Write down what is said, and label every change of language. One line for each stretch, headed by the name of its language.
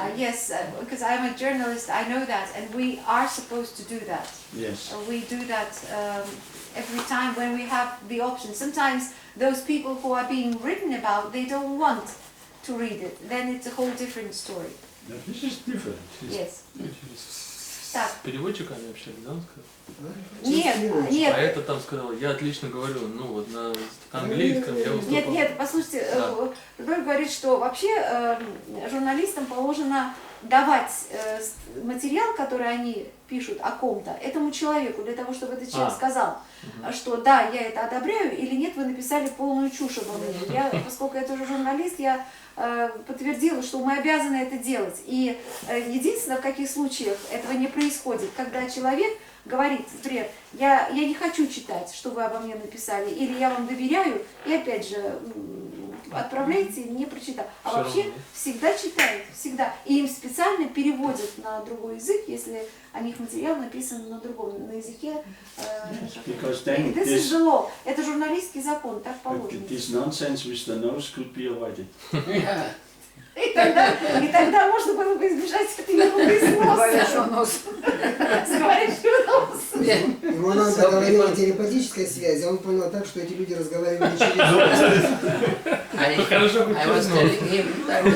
English: Yes, because I'm a journalist, I know that, and we are supposed to do that. Yes. We do that every time when we have the option. Sometimes those people who are being written about, they don't want to read it. Then it's a whole different story. No, this is different. Yes.
Russian: С переводчиками общались, да, он сказал? Нет. А это там сказал, я отлично говорю, ну вот на английском я выступал. Нет, послушайте, Рудольф говорит, что вообще журналистам положено давать материал, который они пишут о ком-то, этому человеку, для того, чтобы этот человек сказал, что да, я это одобряю, или нет, вы написали полную чушь обо мне. Поскольку я тоже журналист, я подтвердила, что мы обязаны это делать. И единственное, в каких случаях этого не происходит, когда человек говорит, например, я не хочу читать, что вы обо мне написали, или я вам доверяю, и опять же отправляйте, не прочитав. А все вообще равно. всегда читают, всегда. И им специально переводят на другой язык, если о них материал написан на другом, на языке.
English: This is the law.
Russian: Это журналистский закон, так положено.
English: This nonsense with the nose could be avoided.
Russian: И тогда можно было бы избежать этого Говорящего носа. С говорящего носа. Ему надо говорить о телепатической связи, а он понял так, что эти люди разговаривали через
English: I was telling him that